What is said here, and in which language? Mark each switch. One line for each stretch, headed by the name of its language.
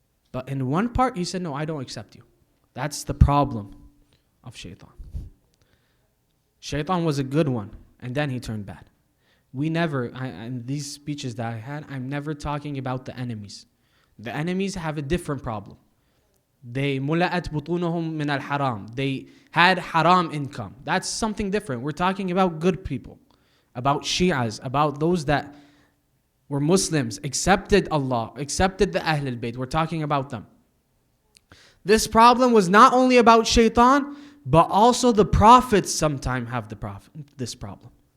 English: But in one part, he said, no, I don't accept you. That's the problem of Shaitan. Shaitan was a good one, and then he turned bad. In these speeches that I had, I'm never talking about the enemies. The enemies have a different problem. They
Arabic: مُلَأَتْ بُطُونُهُمْ مِنَ الْحَرَامِ.
English: They had haram income. That's something different. We're talking about good people, about Shi'as, about those that were Muslims, accepted Allah, accepted the Ahlul Bayt. We're talking about them. This problem was not only about Shaitan, but also the prophets sometimes have this problem.